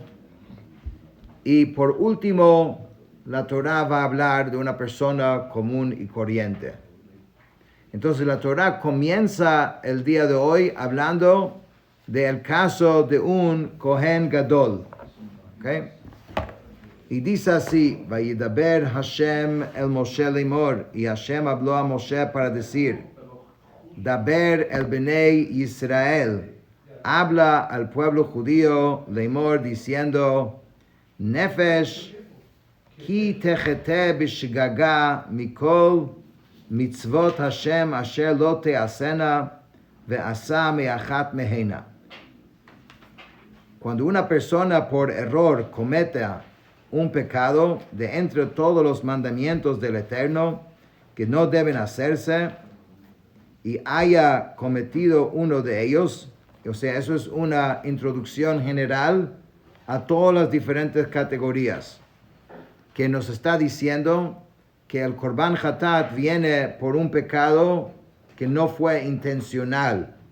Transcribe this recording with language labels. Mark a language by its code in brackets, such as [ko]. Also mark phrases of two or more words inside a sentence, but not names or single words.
[es] Y por último, la Torah va a hablar de una persona común y corriente. Entonces la Torah comienza el día de hoy hablando del caso de un Kohen Gadol. ¿Okay? Y dice así: [he] וידבר השם אל משה לאמר, [es] y Hashem habló a Moshe para decir: [he] דבר אל בני ישראל, [es] habla al pueblo judío lemor diciendo: [he] נפש כי תחטא בשגגה מכל מצות השם אשר לא תעשינה ועשה מאחת מהנה. [es] Cuando una persona por error cometa un pecado de entre todos los mandamientos del Eterno que no deben hacerse y haya cometido uno de ellos, o sea, eso es una introducción general a todas las diferentes categorías, que nos está diciendo que el [he] קרבן חטאת [es] viene por un pecado que no fue intencional.